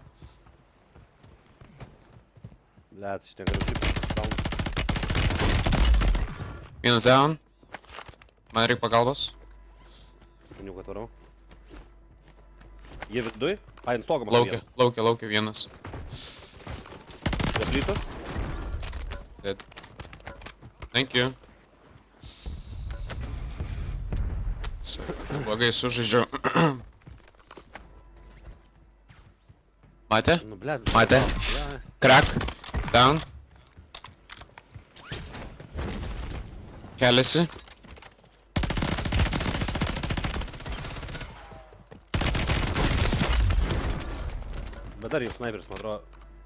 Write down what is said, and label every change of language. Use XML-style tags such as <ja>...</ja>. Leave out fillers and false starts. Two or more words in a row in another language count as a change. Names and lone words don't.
<lt>Blet, aš negaliu kaip. Vienas down. Man reikia pagalbos. Piniuką tvarau. Jie viduj? Ai, ant stogo man. Laukia vienas. Prie plytų?</lt> <en>Dead. Thank you.</en> <lt>Blogai sužaidžiau. Matė? Nu, blet. Matė?</lt> <en>Crack. Down.</en> <lt>Keliasi. Bet dar jau sniperis, man atrodo.</lt>